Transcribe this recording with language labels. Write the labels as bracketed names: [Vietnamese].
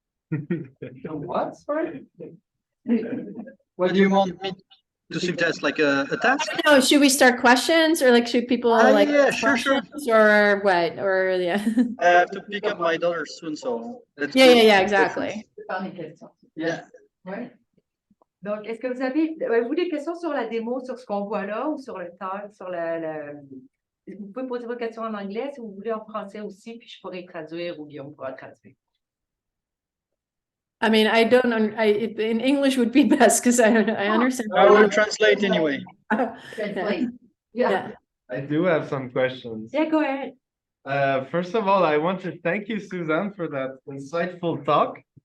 [English] What? Sorry. What do you want me to suggest, like a task? No, should we start questions, or should people yeah, sure. or what? Or yeah. I have to pick up my daughter soon, so let's go. Yeah, exactly. Yeah. [French] Ouais. Donc, est-ce que vous avez des questions sur la démo, sur ce qu'on voit là, ou sur le talk, sur vous pouvez poser vos questions en anglais si vous voulez, en français aussi, puis je pourrais traduire ou Guillaume pourra traduire. [English] I mean, in English would be best, because I understand. I will translate anyway. Translate. Yeah. I do have some questions. Yeah, go ahead. First of all, I want to thank you, Suzanne, for that insightful talk.